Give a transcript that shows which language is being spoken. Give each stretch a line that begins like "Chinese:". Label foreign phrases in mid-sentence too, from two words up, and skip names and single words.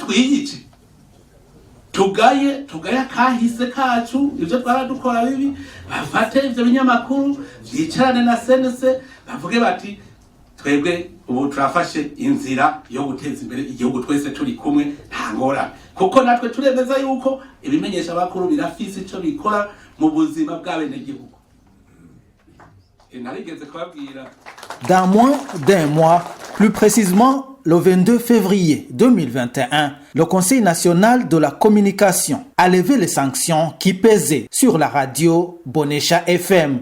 Rundi: twiyice tugaye kahise kacu ivyo twaradukora bibi bafate ivyo binyamakuru bicarane na senese bavuge bati twebwe ubu turafashe inzira yo guteza imbere igihugu twese turi kumwe nta ngorane kuko natwe turemeza yuko ibimenyesha bakuru birafise ico bikora mu buzima bw'abenegihugu.
French: Dans moins d'un mois, plus précisément le 22 février 2021, le Conseil national de la communication a levé les sanctions qui pesaient sur la radio Bonesha FM.